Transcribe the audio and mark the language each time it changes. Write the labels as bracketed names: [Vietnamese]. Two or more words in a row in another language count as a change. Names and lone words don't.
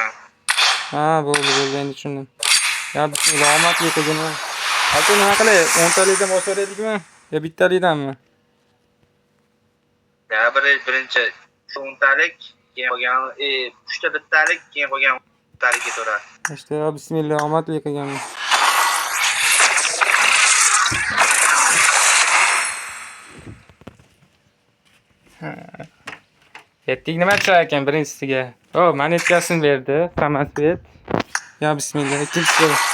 [Uzbek] Ha, bo'ldi, endi tushundim. Ya, bismillah, omadli qilgin. Aka, nima qilay? 10 talikdan boshlaylikmi? Yo bittalikdanmi? Ya, birinchi 10 talik, keyin qolgan 3 ta bittalik, keyin qolgan 10 talik ketaveradi. İşte ya, bismillah, omadli qilganman. Yetdik nima chirar ekan birinchisiga? Monetkasini berdi, Samasvet. Ya bismillah, ikkinchisi.